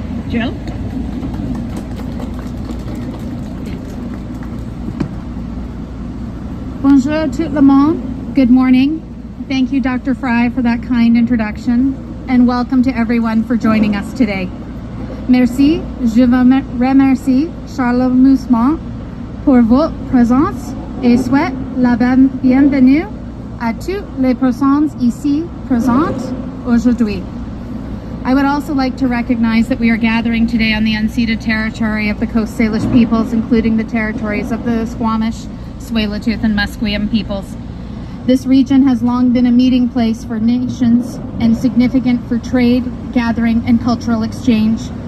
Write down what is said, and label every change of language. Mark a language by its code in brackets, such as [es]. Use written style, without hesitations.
[en] Jill? [fr] Bonjour tout le monde. [en] Good morning. Thank you, Dr. Fry, for that kind introduction, and welcome to everyone for joining us today. [fr] Merci, je vous remercie chaleureusement pour votre présence et souhaite la bienvenue à toutes les personnes ici présentes aujourd'hui. [en] I would also like to recognize that we are gathering today on the unceded territory of the Coast Salish peoples, including the territories of the Squamish, Tsleil-Waututh, and Musqueam peoples. This region has long been a meeting place for nations and significant for trade, gathering, and cultural exchange.